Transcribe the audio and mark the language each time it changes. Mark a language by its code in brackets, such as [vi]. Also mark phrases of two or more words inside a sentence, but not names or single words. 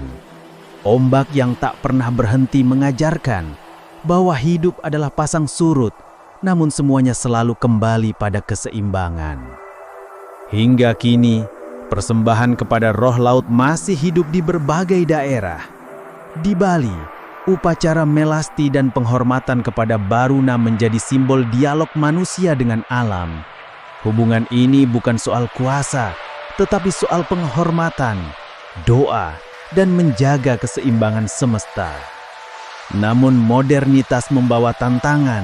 [id] Ombak yang tak pernah berhenti mengajarkan bahwa hidup adalah pasang surut, namun semuanya selalu kembali pada keseimbangan. Hingga kini, persembahan kepada roh laut masih hidup di berbagai daerah. Di Bali, upacara melasti dan penghormatan kepada Baruna menjadi simbol dialog manusia dengan alam. Hubungan ini bukan soal kuasa, tetapi soal penghormatan, doa, dan menjaga keseimbangan semesta. Namun modernitas membawa tantangan.